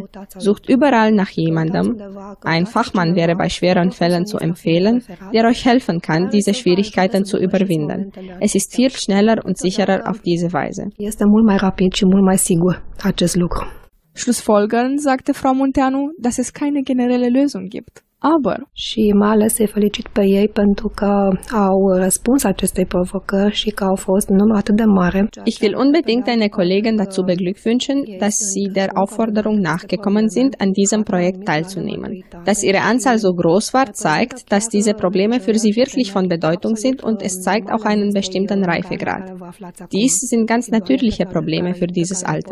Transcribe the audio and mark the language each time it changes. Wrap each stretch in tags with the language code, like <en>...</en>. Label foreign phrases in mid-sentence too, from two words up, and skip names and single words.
<de>Sucht überall nach jemandem. Ein Fachmann wäre bei schweren Fällen zu empfehlen, der euch helfen kann, diese Schwierigkeiten zu überwinden. Es ist viel schneller und sicherer auf diese Weise. Schlussfolgernd sagte Frau Munteanu, dass es keine generelle Lösung gibt. Aber</de> <ro>și mai ales să-i felicit pe ei pentru că au răspuns acestei provocări și că au fost în număr atât de mare.</ro> <de>Ich will unbedingt deine Kollegen dazu beglückwünschen, dass sie der Aufforderung nachgekommen sind, an diesem Projekt teilzunehmen. Dass ihre Anzahl so groß war, zeigt, dass diese Probleme für sie wirklich von Bedeutung sind und es zeigt auch einen bestimmten Reifegrad. Dies sind ganz natürliche Probleme für dieses Alter.</de>